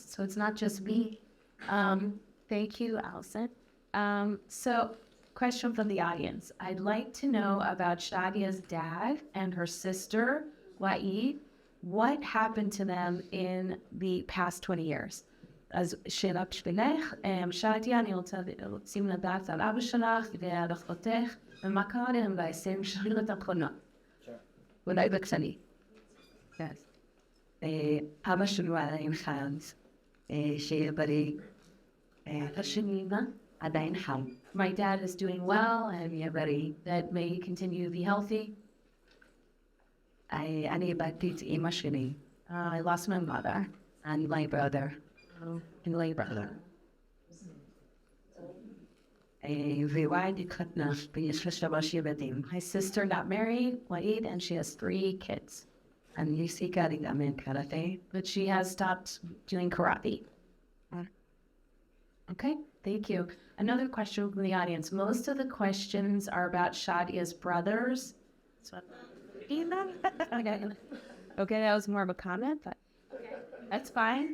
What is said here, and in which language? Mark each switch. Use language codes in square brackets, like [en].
[en] So it's not just me. Thank you, Allison. So question from the audience. I'd like to know about Shadya's dad and her sister, Wa'id. What happened to them in the past 20 years? [he] אז שאלה בשבילך, שאלתי, אני רוצים לדעת על אבא שלך ועל אחותך, ומה קרה להם ב-20 שנים האחרונות? אולי בקצני. אבא שלו עדיין חי, שיהיה בריא. השני, מה? עדיין חי. [en] My dad is doing well and [he] יהיה בריא. [en] that may he continue to be healthy. [he] אני איבדתי את אמא שלי. [en] I lost my mother. And my brother. And my brother. [he] ווואיד התחתנה, ויש לה 3 ילדים. [en] My sister got married, Wa'id, and she has 3 kids. [he] אני הפסיקה להתאמן קראטה. [en] But she has stopped doing karate. Okay, thank you. Another question from the audience. Most of the questions are about Shadya's brothers. Okay, that was more of a comment, but that's fine.